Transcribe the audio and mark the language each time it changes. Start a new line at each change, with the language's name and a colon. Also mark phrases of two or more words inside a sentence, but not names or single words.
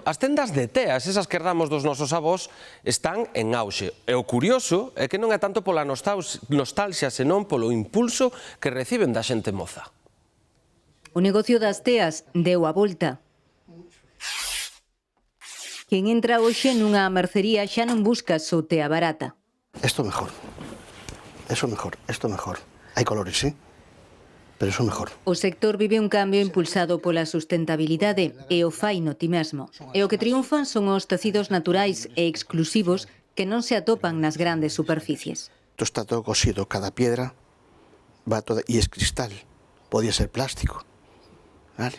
Galician: As tendas de teas, esas que herdamos dos nosos avós, están en auxe. E o curioso é que non é tanto pola nostalxia, senón polo impulso que reciben da xente moza. O negocio das teas deu a volta. Quen entra hoxe nunha mercería xa non busca só tea barata.
Spanish: Esto mejor, eso mejor, esto mejor. Hai colores, sí, pero eso mejor.
Galician: O sector vive un cambio impulsado pola sustentabilidade e o fai no ti mesmo. E o que triunfan son os tecidos naturais e exclusivos que non se atopan nas grandes superficies. Isto está todo cosido,
Spanish: cada piedra va toda, e es cristal, podía ser plástico, vale?